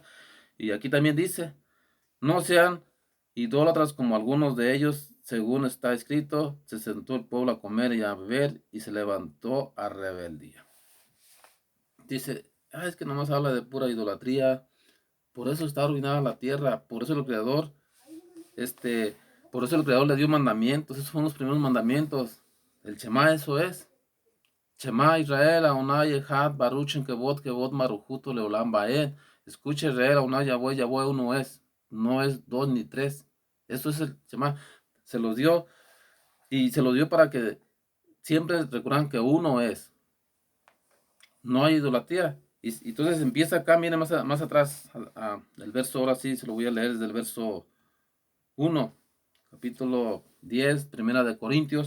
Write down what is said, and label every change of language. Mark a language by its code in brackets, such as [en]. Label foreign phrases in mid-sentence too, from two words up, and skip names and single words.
[es] Y aquí también dice, no sean idólatras como algunos de ellos, según está escrito, se sentó el pueblo a comer y a beber, y se levantó a rebeldía. Dice, es que nomás habla de pura idolatría, por eso está arruinada la tierra, por eso el Creador, por eso el Creador le dio mandamientos. Esos son los primeros mandamientos. El Shema, eso es. [he] שמע ישראל, אדוני אחד, ברוך שם כבוד מלכותו לעולם ועד. [es] Escuche Israel, Adonai Yahweh uno es. No es 2 ni 3. Eso es el Shema. Se los dio, y se los dio para que siempre recuerdan que uno es. No hay idolatría. Y entonces empieza acá, miren más atrás, el verso, ahora sí se lo voy a leer desde el verso 1, capítulo 10, primera de Corintios.